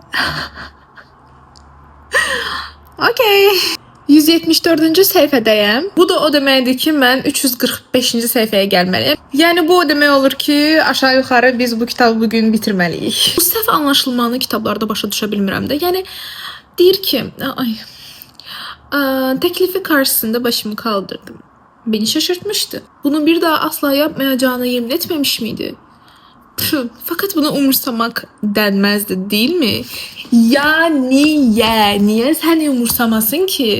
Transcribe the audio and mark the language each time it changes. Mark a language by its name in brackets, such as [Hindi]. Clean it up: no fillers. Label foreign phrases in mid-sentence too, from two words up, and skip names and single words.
[Azerbaijani] Okey. 174-cü səhifədəyəm. Bu da o deməkdir ki, mən 345-ci səhifəyə gəlməliyəm. Yəni bu o demək olur ki, aşağı yuxarı biz bu kitabı bugün bitirməliyik. Bu səhv anlaşılmanı kitablarda başa düşə bilmirəm də. Yəni deyir ki, [Turkish] teklifi karşısında başımı kaldırdım. Beni şaşırtmıştı. Bunu bir daha asla yapmayacağına yemin etmemiş miydi? Fakat bunu umursamak denmezdi, değil mi? Ya niye sen umursamasın ki?